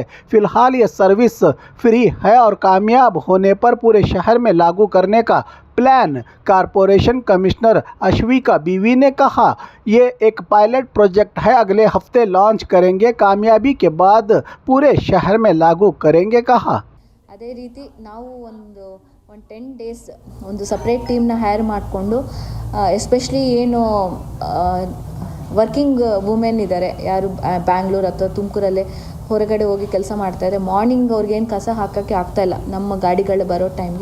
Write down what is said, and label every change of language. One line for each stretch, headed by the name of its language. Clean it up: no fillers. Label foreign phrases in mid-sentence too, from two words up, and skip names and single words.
Hindi: फिलहाल ये सर्विस फ्री है और कामयाब होने पर पूरे शहर में लागू करने का प्लान कॉरपोरेशन कमिश्नर अश्विका बीवी ने कहा। ये एक पायलट प्रोजेक्ट है, अगले हफ्ते लॉन्च करेंगे, कामयाबी के बाद पूरे शहर में लागू करेंगे कहा।
Kannada: ಅದೇ ರೀತಿ ನಾವು ಒಂದು 10 ಡೇಸ್ ಒಂದು ಸಪ್ರೇಟ್ ಟೀಮ್ನ ಹೈರ್ ಮಾಡಿಕೊಂಡು ಎಸ್ಪೆಷಲಿ ಏನು
English: working women
Kannada: ಇದ್ದಾರೆ, ಯಾರು ಬ್ಯಾಂಗ್ಳೂರು ಅಥವಾ ತುಮಕೂರಲ್ಲೇ ಹೊರಗಡೆ ಹೋಗಿ ಕೆಲಸ ಮಾಡ್ತಾಯಿದ್ದಾರೆ, ಮಾರ್ನಿಂಗ್ ಅವ್ರಿಗೇನು ಕಸ ಹಾಕೋಕ್ಕೆ ಆಗ್ತಾಯಿಲ್ಲ ನಮ್ಮ ಗಾಡಿಗಳು ಬರೋ ಟೈಮ್ಗೆ.